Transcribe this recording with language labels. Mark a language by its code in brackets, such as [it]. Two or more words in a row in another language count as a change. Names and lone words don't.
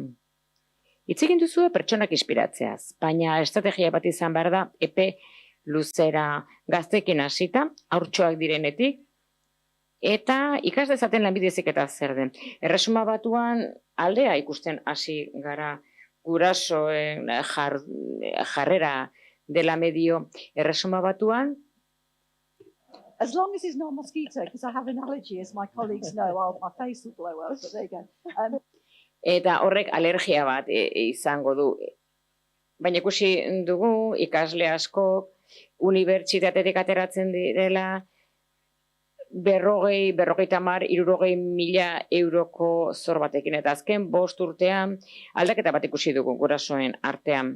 [eu] Hitz egin duzue pertsonak inspiratzeaz, baina estrategia bat izan behar da epe luzera gaztekin hasita, haurtxoak direnetik, eta ikas dezaten lanbide heziketa zer den. Erresuma Batuan aldea ikusten hasi gara gurasoen jarrera dela medio. Erresuma Batuan, [en] As long as it's not mosquito, because I have an allergy, as my colleagues know, my face will blow up, but there you go. [eu] eta horrek alergia bat izango du. Baina ikusi dugu ikasle asko unibertsitatetik ateratzen direla 50-60.000 euroko zor batekin, eta azken 5 urtean aldaketa bat ikusi dugu gurasoen artean.